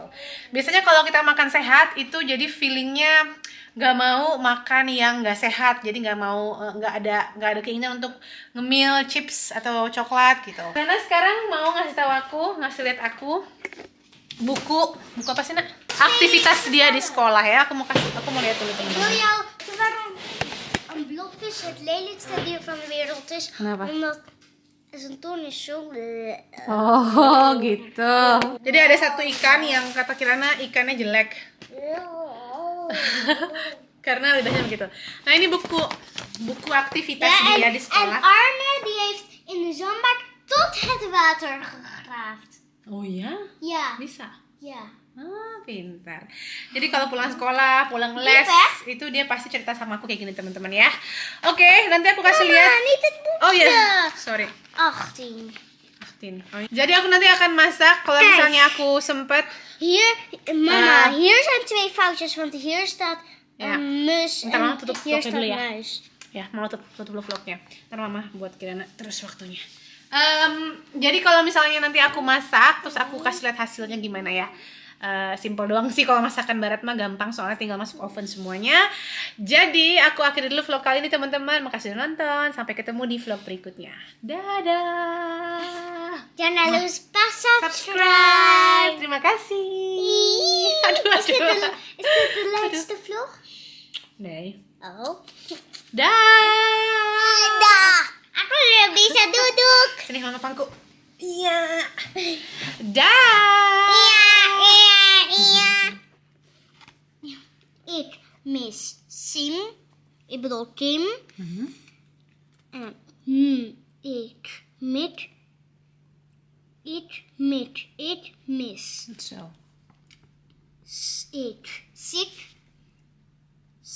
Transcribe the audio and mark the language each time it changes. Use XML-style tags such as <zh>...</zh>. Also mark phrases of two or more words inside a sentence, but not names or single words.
<id>Biasanya kalau kita makan sehat itu jadi feelingnya nggak mau makan yang nggak sehat. Jadi nggak ada keinginan untuk ngemil chips atau coklat gitu. Karena sekarang mau ngasih lihat aku buku apa sih nak? Aktivitas dia di sekolah ya. Aku mau lihat dulu teman-teman.</id> <nl>Wil jou waarom een blokvis het lelijkste dier van de wereld is?</nl> <id>Kenapa?</id> <nl>Omdat zijn tong is zo...</nl> <id>Oh gitu. Jadi ada satu ikan yang kata Kirana ikannya jelek. Karena lidahnya begitu. Nah, ini buku aktivitas dia di</id> <nl>En</nl> <id>sekolah.</id> <nl>Arne die heeft in de zandbak tot het water gegravd.</nl> <id>Oh iya?</id> <nl>Ja,</nl> <id>Bisa.</id> <nl>ja.</nl> <id>Ah, pintar. Jadi kalau pulang sekolah, pulang les, itu dia pasti cerita sama aku kayak gini teman-teman ya. Oke, nanti aku kasih lihat.</id> <nl>Niet het boekje.</nl> <id>Oh ya, sorry. 18. 18. Oh, iya. Jadi aku nanti akan masak kalau</id> <nl>Kijk.</nl> <id>misalnya aku sempet.</id> <nl>Hier, mama, hier zijn 2 foutjes, want hier staat Ja. een mus</nl> <id>Ntar mama</id> <nl>en</nl> <id>tutup</id> <nl>hier</nl> <id>vlognya</id> <nl>staat</nl> <id>dulu ya.</id> <nl>muis.</nl> <id>Ya, mau tutup vlognya. Ntar mama buat Kirana terus waktunya. Jadi kalau misalnya nanti aku masak, terus aku kasih lihat hasilnya gimana ya. Simple doang sih kalau masakan barat mah, gampang soalnya tinggal masuk oven semuanya. Jadi aku akhiri dulu vlog kali ini teman-teman. Makasih udah nonton. Sampai ketemu di vlog berikutnya. Dadah. Jangan lupa subscribe. Subscribe. Terima kasih. Aduh,</id> <nl>Is dit de laatste vlog? Nee.</nl> <id>Oh. Dah. Dah. Aku udah bisa duduk. Sini mama pangku. Iya. Dah. Iya.</id> <nl>Ik mis Sim. Ik bedoel Kim. En ik mis. Zo. Ik ziek.</nl>